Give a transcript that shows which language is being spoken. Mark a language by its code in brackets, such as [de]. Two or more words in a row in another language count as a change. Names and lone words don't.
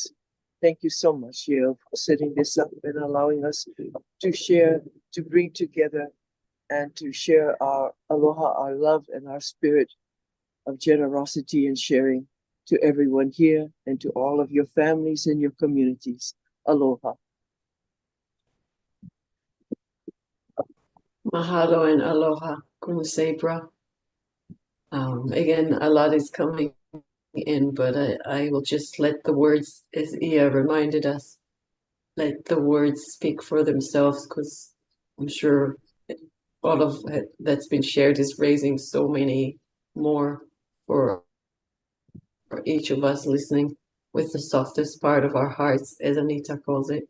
[en] Thank you so much, Yale, for setting this up and allowing us to share, to bring together, and to share our aloha, our love, and our spirit of generosity and sharing to everyone here and to all of your families and your communities. Aloha. Mahalo and aloha, Kunusebra. Again, a lot is coming in, but I will just let the words, as Ia reminded us, let the words speak for themselves, because I'm sure all of it that's been shared is raising so many more for each of us listening with the softest part of our hearts, as Anita calls it.